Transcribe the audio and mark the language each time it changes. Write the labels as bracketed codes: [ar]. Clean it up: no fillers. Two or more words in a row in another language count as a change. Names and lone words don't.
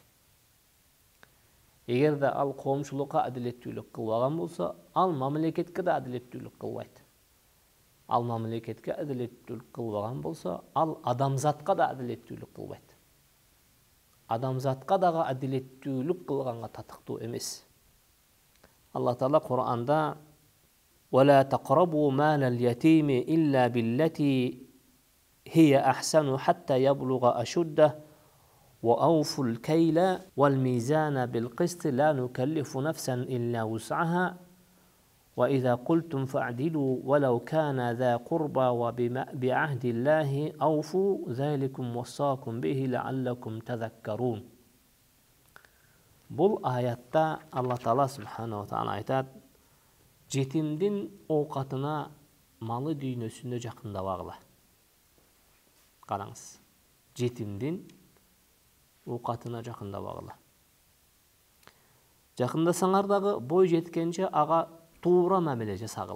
[ky] Эгерде ал коомчулукка адилеттүүлүк кылбаган болсо, ал мамлекетке да адилеттүүлүк кылбайт. Ал мамлекетке адилеттүүлүк кылбаган болсо, ал адамзатка да адилеттүүлүк кылбайт. Адамзатка дагы адилеттүүлүк кылганга татыктуу эмес. [ar] Аллах Таала Кур'анда وَلَا تَقْرَبُوا مَالَ الْيَتِيمِ إِلَّا بِالَّتِي هِيَ أَحْسَنُ حَتَّى يَبْلُغَ أَشُدَّهُ وَأَوْفُوا الْكَيْلَ وَالْمِيزَانَ بِالْقِسْطِ لَا نُكَلِّفُ نَفْسًا إِلَّا وُسْعَهَا وَإِذَا قُلْتُمْ فَاعْدِلُوا وَلَوْ كَانَ ذَا قُرْبَى وَبِعَهْدِ اللَّهِ أَوْفُوا ذَلِكُمْ وَصَّاكُمْ بِهِ لَعَلَّكُمْ تَذَكَّرُونَ. [ky] Бұл аятта Алла Таала [ar] سبحانه وتعالى [ky] айтат: жетимдин оокатына малы дүйнөсүндө жакындабагыла. Караңыз. Жетимдин оокатына жакындабагыла. Жакындасаңар дагы бой жеткенче ага туура мамиле жасагыла.